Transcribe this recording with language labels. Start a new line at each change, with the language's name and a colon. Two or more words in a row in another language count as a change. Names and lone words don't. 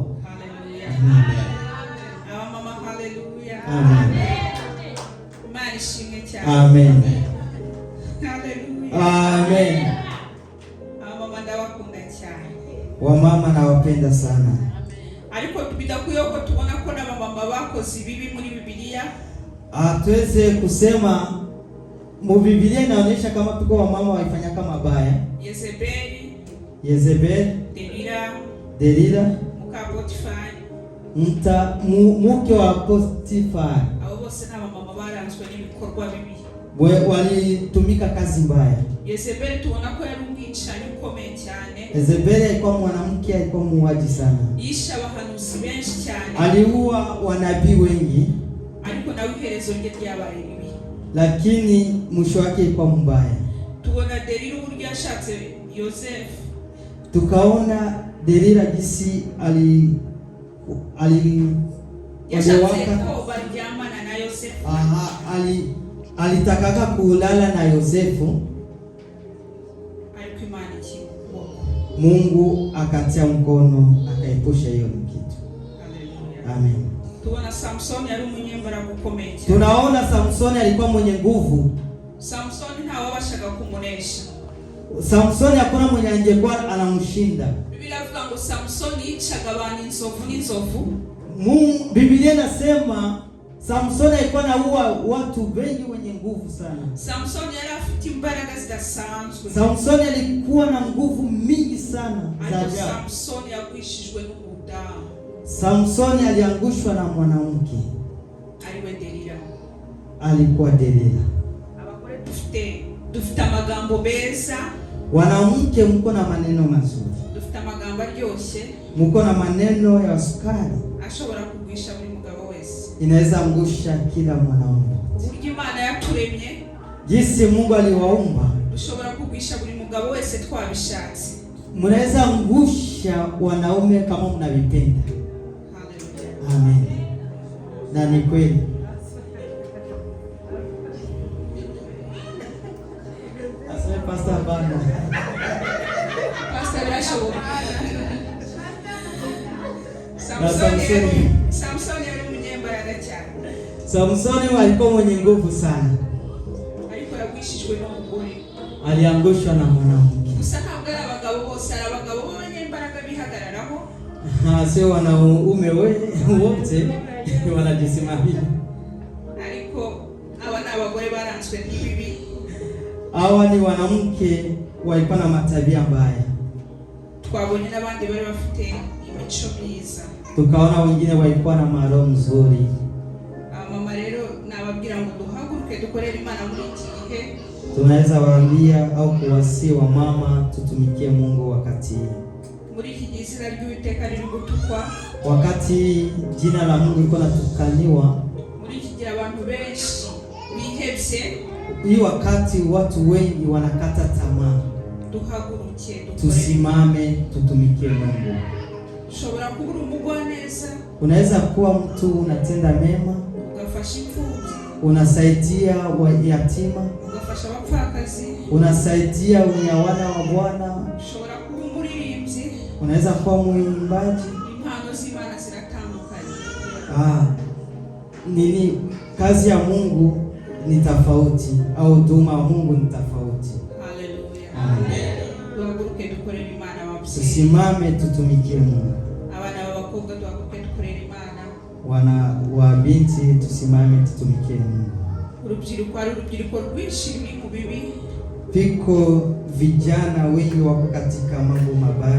Kinyarwanda: Haleluya. Amen. Mama haleluya. Amen. Imana ishimwe cyane. Amen. Haleluya. Amen. Mama ndabakunda cyane.
Swahili: Wamama nawapenda sana.
Kinyarwanda: Ariko bidakuye ko tubona ko n'abamama bakoze ibibi muri Biblia.
Swahili: Tuweze kusema mu Biblia inaonyesha kama tuko wamama waifanya kama mabaya.
Kinyarwanda: Yezebeli, Delila, muka Potifari,
Swahili: mke wa Potifari.
Kinyarwanda: Abo bose n'abamama baranzwe n'ibikorwa bibi.
Swahili: Walitumika kazi mbaya.
Kinyarwanda: Yezebeli tubona ko yari umwicanyi ukomeye cyane.
Swahili: Yezebeli alikuwa mwanamke, alikuwa muuaji sana.
Kinyarwanda: Yisha abahanuzi benshi cyane.
Swahili: aliua wanabii wengi,
Kinyarwanda: ariko nawe iherezo rye ryabaye ribi,
Swahili: lakini mwisho wake ilikuwa mbaya.
Kinyarwanda: Tubona Delila uburyo yashatse Yosefu,
Swahili: tukaona Delila jinsi
Kinyarwanda: yashatse ko baryamana na Yosefu.
Swahili: Alitakaka kulala na Yosefu,
Kinyarwanda: ariko Imana ikimukuboko,
Swahili: Mungu akatia mkono akaepusha hiyo kitu. Amen.
Kinyarwanda: Tubona Samsoni yari umunyembaraga ukomeye.
Swahili: Tunaona Samsoni alikuwa mwenye nguvu.
Kinyarwanda: Samsoni ntawabashaga kumunesha.
Swahili: Samsoni hakuna mwenye angekuwa anamshinda.
Kinyarwanda: Biblia inavuga ngo Samsoni yicaga abantu inzovu.
Swahili: Biblia inasema Samsoni alikuwa anaua watu wengi wenye nguvu sana.
Kinyarwanda: Samsoni yari afite imbaraga zidasanzwe.
Swahili: Samsoni alikuwa na nguvu mingi sana za ajabu.
Kinyarwanda: Samsoni yakwishijwe n'umudamu.
Swahili: Samsoni aliangushwa na mwanamke.
Kinyarwanda: Aliwe Delila.
Swahili: Alikuwa Delila.
Kinyarwanda: Abagore dufite amagambo beza.
Swahili: Wanamke mko na maneno mazuri.
Kinyarwanda: Dufite amagambo aryoshye.
Swahili: Mko na maneno ya sukari.
Kinyarwanda: Ashobora kugwisha buri mugabo wese.
Swahili: Inaweza angusha kila mwanaume.
Kinyarwanda: Uburyo Imana yaturemye,
Swahili: jinsi Mungu aliwaumba,
Kinyarwanda: dushobora kugwisha buri mugabo wese twabishatse.
Swahili: Mnaweza angusha wanaume kama mnavipenda. Amen. Na ni kweli. Asante Pastor Bana.
Kinyarwanda: Pastor Rasho. Samsoni yari umunyembaraga cyane.
Swahili: Samsoni alikuwa mwenye nguvu sana.
Kinyarwanda: Ariko yagwishijwe n'umugore.
Swahili: Aliangushwa na mwanamke.
Kinyarwanda: Gusa ntabwo ari abagabo bose, ari abagabo b'abanyembaraga bihagararaho.
Swahili: Sio wanaume wote wanajisimamia.
Kinyarwanda: Ariko aba ni abagore baranzwe n'ibibi.
Swahili: Hawa ni wanamke walikuwa na matabia mbaya.
Kinyarwanda: Twabonye n'abandi bari bafite imico myiza.
Swahili: Tukaona wengine walikuwa na maroho nzuri.
Kinyarwanda: Mama rero nababwira ngo duhaguruke dukorere Imana muri iki gihe.
Swahili: Tunaweza waambia au kuwasi wa mama tutumikie Mungu wakati
Kinyarwanda: muri iki gihe izina ry'Uwiteka riri gutukwa,
Swahili: wakati jina la Mungu liko natukaniwa,
Kinyarwanda: muri iki gihe abantu benshi bihebye,
Swahili: hii wakati watu wengi wanakata tamaa.
Kinyarwanda: Duhaguruke
Swahili: tusimame tutumikie Mungu.
Kinyarwanda: Ushobora kubura umugwaneza,
Swahili: unaweza kuwa mtu unatenda mema,
Kinyarwanda: ugafasha imfubyi,
Swahili: unasaidia yatima,
Kinyarwanda: ugafasha abapfakazi,
Swahili: unasaidia wana wa Bwana.
Kinyarwanda: Ushobora kuba umuririmbyi,
Swahili: unaweza kuwa mwimbaji.
Kinyarwanda: Impano z'Imana ziratandukanye.
Swahili: Nini kazi ya Mungu ni tofauti, au huduma ya Mungu ni tofauti. Haleluya. Amen.
Kinyarwanda: Duhaguruke dukorere Imana wabyeyi.
Swahili: Tusimame tutumikie Mungu.
Kinyarwanda: Abana b'abakobwa duhaguruke dukorere Imana.
Swahili: Wana wa binti tusimame tutumikie Mungu.
Kinyarwanda: Urubyiruko rwinshi ruri mu bibi.
Swahili: Piko vijana wengi wako katika mambo mabaya.